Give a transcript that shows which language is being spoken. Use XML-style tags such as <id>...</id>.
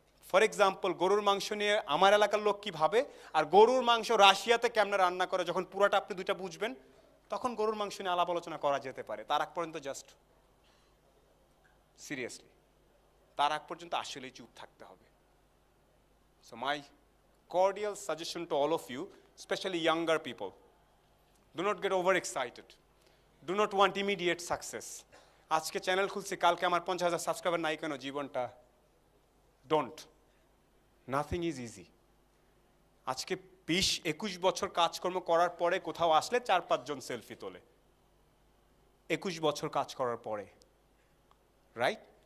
<bn>For example, গরুর মাংস নিয়ে আমার এলাকার লোক কি ভাবে, আর গরুর মাংস রাশিয়াতে কেমনে রান্না করে, যখন পুরোটা আপনি দুইটা বুঝবেন তখন গরুর মাংস নিয়ে আলাপ আলোচনা করা যেতে পারে। তার আগ পর্যন্ত জাস্ট সিরিয়াসলি, তার আগ পর্যন্ত আসলেই চুপ থাকতে হবে।</bn> <en>So my cordial suggestion to all of you, especially younger people, do not get over excited, do not want immediate success.</en> <bn>আজকে চ্যানেল খুলছি, কালকে আমার 50,000 সাবস্ক্রাইবার নাই কেন, জীবনটা ডোন্ট,</bn> <en>Nothing is easy.</en> <bn>আজকে 20-21 বছর কাজকর্ম করার পরে কোথাও আসলে 4-5 জন সেলফি তোলে, 21 বছর কাজ করার পরে, রাইট?</bn>